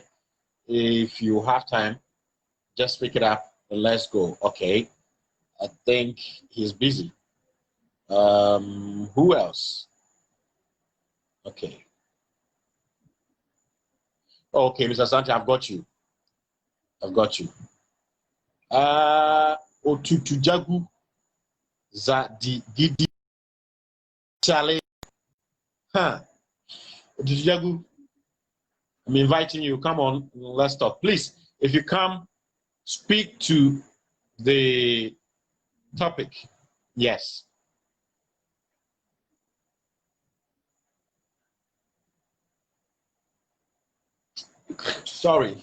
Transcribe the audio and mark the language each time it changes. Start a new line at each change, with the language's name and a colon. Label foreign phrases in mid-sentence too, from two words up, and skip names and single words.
English: If you have time, just pick it up and let's go. Okay. I think he's busy. Who else? Okay. Okay, Mr. Sante, I've got you. Otutujagu za di gidi chale. Otutujagu, I'm inviting you. Come on, let's talk. Please, if you come, speak to the topic. Yes. Sorry.